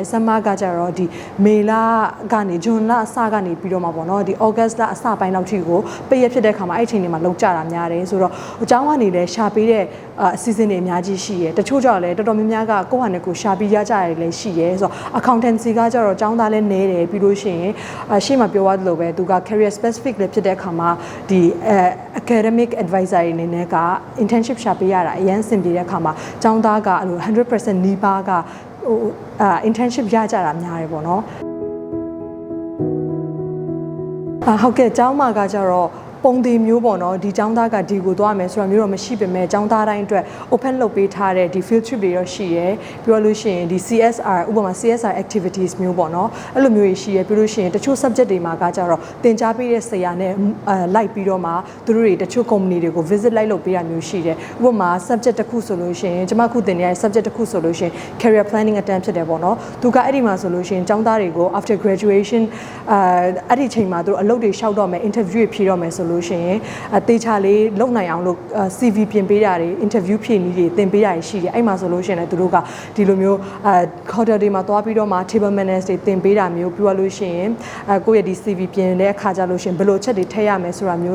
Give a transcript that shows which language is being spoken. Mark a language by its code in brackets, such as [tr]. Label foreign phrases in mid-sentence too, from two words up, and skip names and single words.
[my] ။ summer ကကြတော့ဒီမေလကနေဇွန်လအစကနေပြီးတော့မှပေါ့နော်ဒီ August လအစပိုင်းလောက်ထိကိုပိတ်ရဖြစ်တဲ့ခါမှာအဲ့အ ချိန်တွေမှာလုပ်ကြတာများတယ်ဆိုတော့အเจ้าကနေလည်းရှာပေးတဲ့အစီအစဉ်တွေအများကြီးရှိတယ်။တချို့ကြတော့လည်းတော်တော်များများကကိုယ့်ဟာနဲ့ကိုယ်ရှာပြီးရကြရတယ်လည်းရှိတယ်ဆိုတော့ accountancy ကကြတော့အเจ้าသားလည်းနည်းတယ်ပြီးလို့ရှိရင်ရှေ့မှာပြောသွားသလိုပဲသူက [en] career specific [my] လည်းဖြစ်တဲ့အခါမှာဒီ [en] academic advisor [my] တွေအနေနဲ့က internship ရှာပေးရတာအရင်စင်ပြေတဲ့အခါမှာအเจ้าသားကအဲ့လို 100% နီးပါးကinternship ရကြတာများတယ်ပေါ့နော် ဟုတ်ကဲ့ကျောင်းမှာကကြတော့ပုံတည်မျိုးပေါ့နော်ဒီကျောင်းသားကဒီကိုသွားမယ်ဆိုတာမျိုးတော့မရှိပေမဲ့ကျောင်းသားတိုင်းအတွက် open လုပ်ပေးထားတဲ့ဒီ [en] field trip [my] တွေတော့ရှိရဲပြောလို့ရှိရင်ဒီ CSR ဥပမာ [en] CSR activities [my] မျိုးပေါ့နော်အဲ့လိုမျိုးရှိရဲပြောလို့ရှိရင်တချို့ subject တွေမှာကကြတော့သင်ကြားပေးတဲ့ဆရာနဲ့လိုက်ပြီးတော့မှသူတို့တွေတချို့ company တွေကို visit လိုက်လုပ်ပေးတာမျိုးရှိတယ်ဥပမာ subject တစ်ခုဆိုလို့ရှိရင်ကျွန်မခုသင်နေတဲ့ subject တစ်ခုဆိုလို့ရှိရင် [en] career planning attempt [my] ဖြစ်တယ်ပေါ့နော်သူက အဲ့ဒီမှာဆိုလို့ရှိရင်ကျောင်းသားတွေကို [en] after graduation [my] အဲ့ဒီချိန်မှာသူတို့အလုပ်တွေလျှောက်တော့မယ် interview ဖြေတော့မယ်ဆိုလို့ရှိရင်တေချာလေးလုပ်နိုင်အောင်လို့ CV ပြင်ပေးတာတွေ interview ဖြေနည်းတွေသင်ပေးတာရှိတယ်အဲ့မှာဆိုလို့ရှိရင်လည်းသူတို့ကဒီလိုမျိုးhotel တွေမှာသွားပြီးတော့မှ [en] table manners [my] တွေသင်ပေးတာမျိုးပြောလို့ရှိရင်ကိုယ့်ရဲ့ဒီ CV ပြင်တဲ့အခါကြလို့ရှိရင်ဘယ်လိုချက်တွေထည့်ရမယ်ဆိုတာမျိုး